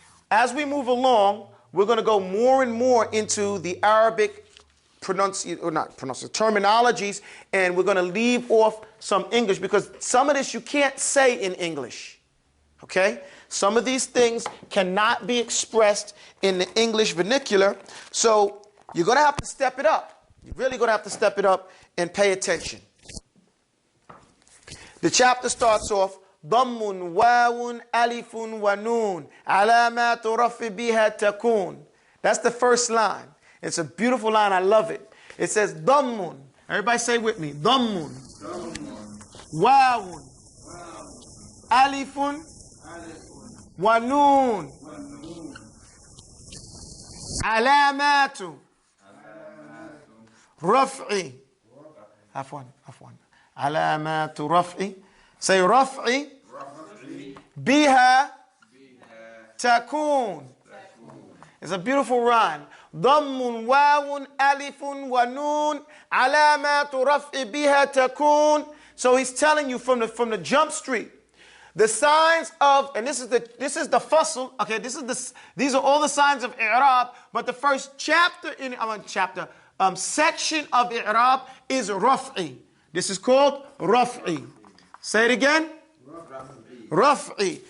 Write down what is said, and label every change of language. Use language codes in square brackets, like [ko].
[en] As we move along, we're going to go more and more into the Arabic terminologies, and we're going to leave off some English because some of this you can't say in English. Okay? Some of these things cannot be expressed in the English vernacular, so you're going to have to step it up. You're really going to have to step it up and pay attention. The chapter starts off, [ar] ضم واو ألف ونون علامات رفع بها تكون. [en] That's the first line. It's a beautiful line. I love it. It says ضم. Everybody say with me. [ar] ضم واو ألف ونون علامات رفع عفوا علامات رفع. Say رفع بها تكون. [en] It's a beautiful rhyme. [ar] ضم واو ألف ونون علامات رفع بها تكون. [en] So he's telling you from the jump street, the signs of, and this is the fasl. Okay, these are all the signs of i'rab. But the first chapter section of i'rab is raf'i. This is called raf'i. Say it again. Raf'i.